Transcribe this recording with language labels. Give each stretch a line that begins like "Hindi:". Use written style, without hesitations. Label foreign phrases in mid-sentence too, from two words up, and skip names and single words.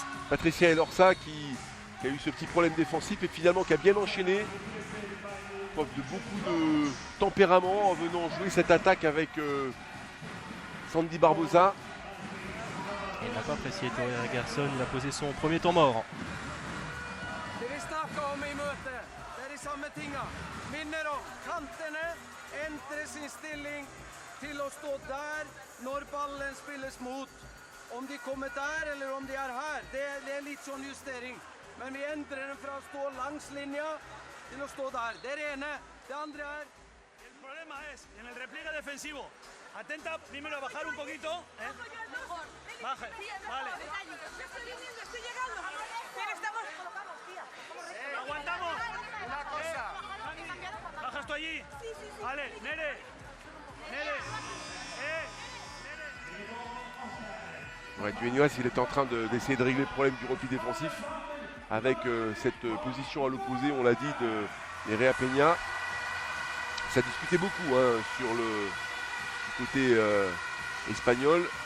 French: Patricia Elorza qui a eu ce petit problème défensif et finalement qui a bien enchaîné. Preuve de beaucoup de tempérament en venant jouer cette attaque avec Sandy Barbosa. Il n'a pas apprécié Tori Gerson, il a posé son premier temps mort.
Swedish: Det vi snackade om i mötet, det är de samma tinga. Minner om kanterna, ändrar sin ställning till att stå där när ballen spelas mot. Om de kommer där eller om de är här, det är lite sån justering. Men vi ändrar den från att stå längs linjen till att stå där. Det är det ena. Det andra är...
Spanish: El problema es en el repliegue defensivo. Atenta primero a bajar un poquito. Mejor. Baje, vale. Estoy viniendo, estoy llegando. Pero estamos... Aguantamos. Una cosa. Bajas tú allí. Vale, Nere. Nere.
French: Ouais, Dueñas, il est en train d'essayer de régler le problème du repli défensif avec cette position à l'opposé, on l'a dit, de Nerea Peña. Ça discutait beaucoup hein, sur le côté espagnol.